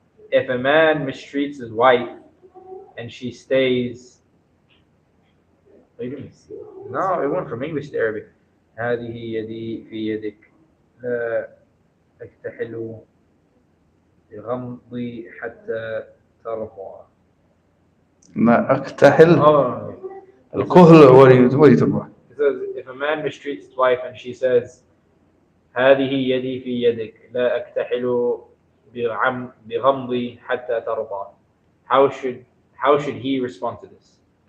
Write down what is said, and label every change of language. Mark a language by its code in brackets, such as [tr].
[en] If a man mistreats his wife and she stays, no, it went from English to Arabic. [ar] هذه يدي في يدك لا أكتحل بغمضي حتى ترضى. لا أكتحل. الكهل. [en] What are you talking about? It says if a man mistreats his wife and she says [ar] هذه يدي في يدك لا أكتحل بغمضي حتى ترضى. [en] How should he respond to this?